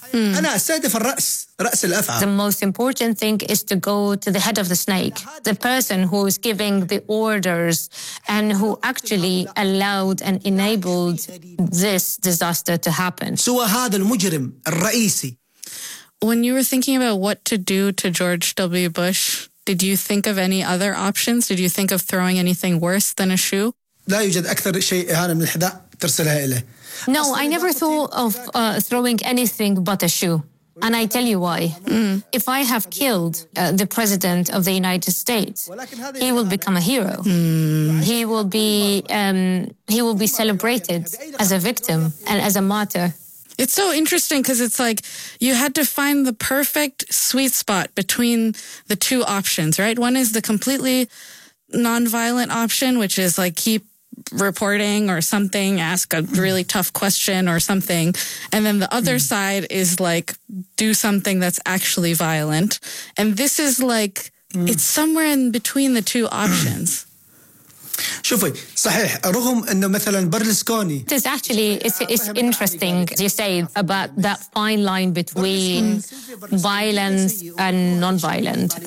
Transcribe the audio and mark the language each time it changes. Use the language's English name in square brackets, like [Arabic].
[Arabic] أنا أستهدف الرأس, رأس الأفعى. [English] The most important thing is to go to the head of the snake, the person who is giving the orders and who actually allowed and enabled this disaster to happen. [Arabic] سوى هذا المجرم الرئيسي. [English] When you were thinking about what to do to George W. Bush, did you think of any other options? Did you think of throwing anything worse than a shoe? [Arabic] لا يوجد أكثر شيء إهانة من الحذاء ترسلها إليه. [English] No, I never thought of throwing anything but a shoe. And I tell you why. If I have killed the president of the United States, he will become a hero. He will be celebrated as a victim and as a martyr. It's so interesting because it's like you had to find the perfect sweet spot between the two options, right? One is the completely nonviolent option, which is like keep reporting or something, ask a really tough question or something. And then the other side is like do something that's actually violent. And this is like it's somewhere in between the two options. [Arabic] شوفي صحيح رغم انه مثلا برلسكوني [English] it's interesting you say about that fine line between violence and non-violent.